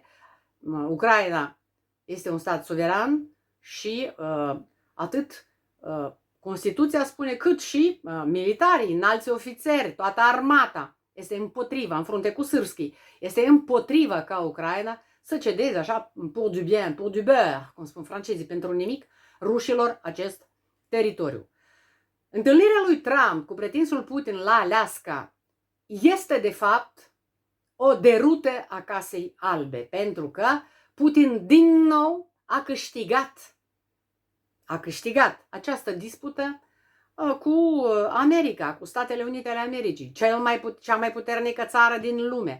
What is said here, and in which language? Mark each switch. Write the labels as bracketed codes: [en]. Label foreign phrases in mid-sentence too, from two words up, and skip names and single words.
[ro] Ucraina este un stat suveran și atât Constituția spune, cât și militarii, înalți ofițeri, toată armata este împotriva, în frunte cu Sârski, este împotriva ca Ucraina să cedeze așa, [fr] pour du bien, pour du beurre, [ro] cum spun francezii, pentru nimic, rușilor acest teritoriu. Întâlnirea lui Trump cu pretinsul Putin la Alaska este, de fapt, o derută a Casei Albe, pentru că Putin din nou a câștigat această dispută cu America, cu Statele Unite ale Americii, cea mai puternică țară din lume.